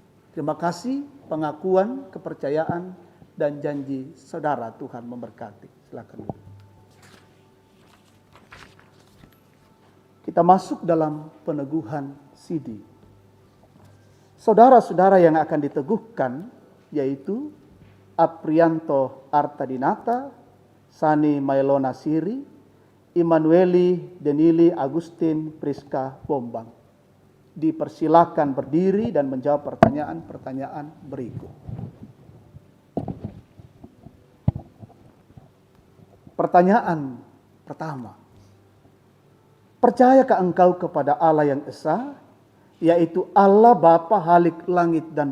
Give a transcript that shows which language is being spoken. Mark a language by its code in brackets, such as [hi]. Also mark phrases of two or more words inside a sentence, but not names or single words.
[id] Terima kasih pengakuan, kepercayaan, dan janji saudara. Tuhan memberkati. Silakan. Kita masuk dalam peneguhan sidi. Saudara-saudara yang akan diteguhkan yaitu Aprianto Artadinata, Sani Mailona Siri, Immanueli Denili Agustin Priska Bombang. Dipersilakan berdiri dan menjawab pertanyaan-pertanyaan berikut. Pertanyaan pertama, percayakah engkau kepada Allah yang esa, yaitu Allah Bapa Halik langit dan